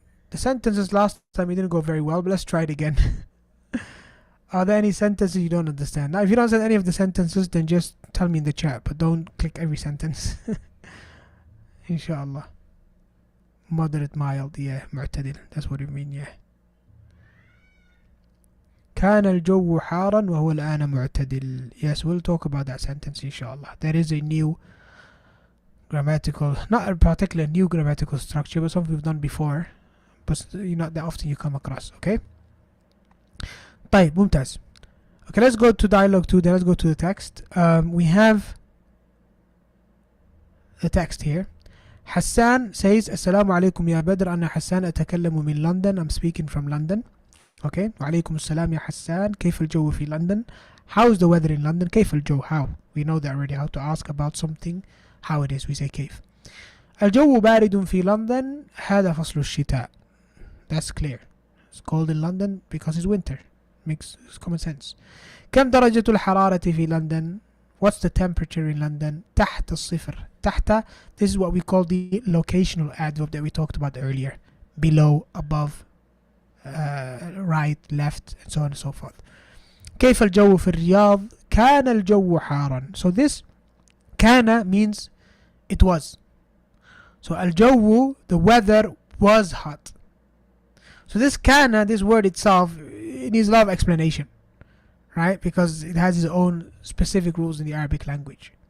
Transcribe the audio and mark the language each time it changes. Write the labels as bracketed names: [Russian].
[English] The sentences last time it didn't go very well, but let's try it again. Are there any sentences you don't understand? Now, if you don't understand any of the sentences, then just tell me in the chat, but don't click every sentence. Inshallah. Moderate, mild, yeah, معتدل. That's what it means, yeah. [Arabic] كان الجو حارا وهو الآن معتدل. [English] Yes, we'll talk about that sentence, inshallah. There is a new grammatical, not a particular new grammatical structure, but something we've done before, but not that often you come across, okay? [Arabic] طيب, ممتاز. [English] Okay, let's go to dialogue 2, then let's go to the text. We have the text here. Hassan says, [Arabic] السلام عليكم يا بدر, أنا حسان أتكلم من London. [English] I'm speaking from London. [Arabic] Okay, وعليكم السلام يا حسان, كيف الجو في London? [English] How is the weather in London? [Arabic] كيف الجو? How? [English] We know that already, how to ask about something, how it is, we say كيف. [Arabic] الجو بارد في London, هذا فصل الشتاء. [English] That's clear. It's cold in London because it's winter. Makes common sense. [Arabic] كم درجة الحرارة في London? [English] What's the temperature in London? [Arabic] تحت الصفر. [English] تحت, this is what we call the locational adverb that we talked about earlier. Below, above, right, left, and so on and so forth. [Arabic] كيف الجو في الرياض؟ كان الجو حارا. [English] So this كان means it was. So الجو, the weather was hot. So this كان, this word itself, it needs a lot of explanation. right? Because it has its own specific rules in the Arabic language.